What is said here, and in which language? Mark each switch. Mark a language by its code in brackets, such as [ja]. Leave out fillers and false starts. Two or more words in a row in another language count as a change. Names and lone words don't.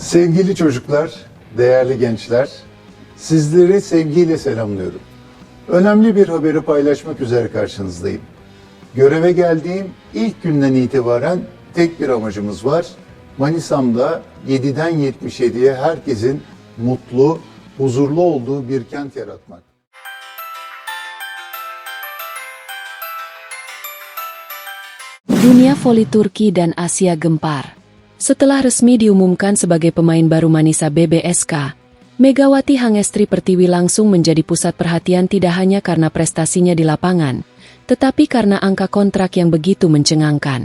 [tr] Sevgili çocuklar, değerli gençler, sizleri sevgiyle selamlıyorum. Önemli bir haberi paylaşmak üzere karşınızdayım. Göreve geldiğim ilk günden itibaren tek bir amacımız var. Manisa'mda 7'den 77'ye herkesin mutlu, huzurlu olduğu bir kent yaratmak. [id] Dunia voli Turki dan Asia gempar. Setelah resmi diumumkan sebagai pemain baru Manisa BBSK, Megawati Hangestri Pertiwi langsung menjadi pusat perhatian tidak hanya karena prestasinya di lapangan, tetapi karena angka kontrak yang begitu mencengangkan.